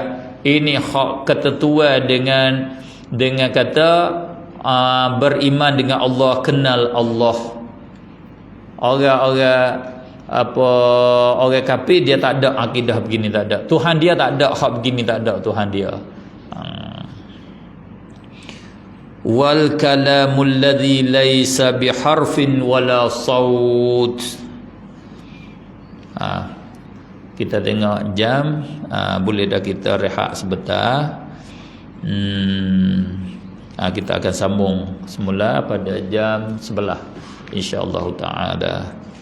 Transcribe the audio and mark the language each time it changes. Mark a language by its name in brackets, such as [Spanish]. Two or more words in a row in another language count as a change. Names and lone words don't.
[Malay] Ini hak ketentuan dengan kata beriman dengan Allah, kenal Allah. Orang kafir dia tak ada akidah begini, tak ada. Tuhan dia tak ada hak begini, tak ada Tuhan dia. [Arabic] والكلام الذي ليس بحرف ولا صوت. [Malay] Kita tengok jam, boleh dah kita rehat sebentar. Kita akan sambung semula pada jam 11 [Arabic] إن شاء الله تعالى.